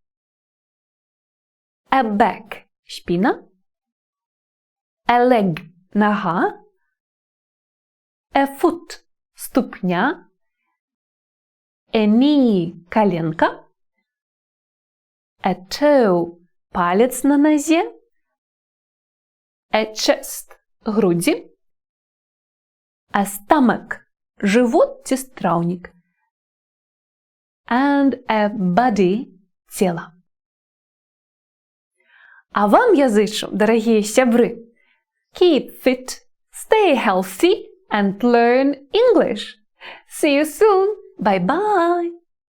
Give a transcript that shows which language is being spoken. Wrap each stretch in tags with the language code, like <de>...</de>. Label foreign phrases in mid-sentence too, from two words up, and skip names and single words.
<en>A back – спина. A leg – нога. A foot – ступня. A knee – коленка. A toe –</en> <be>палец на нозе.</be> <en>A chest – груди. A stomach</en> <be>– живот ці страўнік.</be> <en>And a body –</en> <ru>тело.</ru> <be>А вам я зычу, дарагія сябры,</be> <en>keep fit, stay healthy and learn English. See you soon. Bye-bye.</en>